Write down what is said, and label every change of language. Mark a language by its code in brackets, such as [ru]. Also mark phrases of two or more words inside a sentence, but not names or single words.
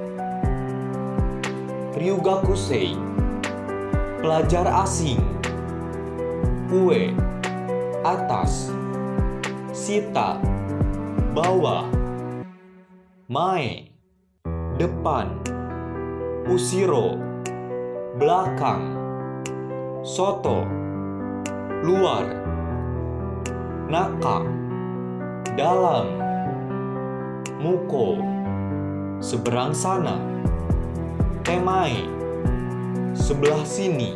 [id] Ryugakusei, pelajar asing. Ue, atas. Sita, bawah. Mae, depan. Ushiro, belakang. Soto, luar. Naka, dalam. Muko, seberang sana. Temae, sebelah sini.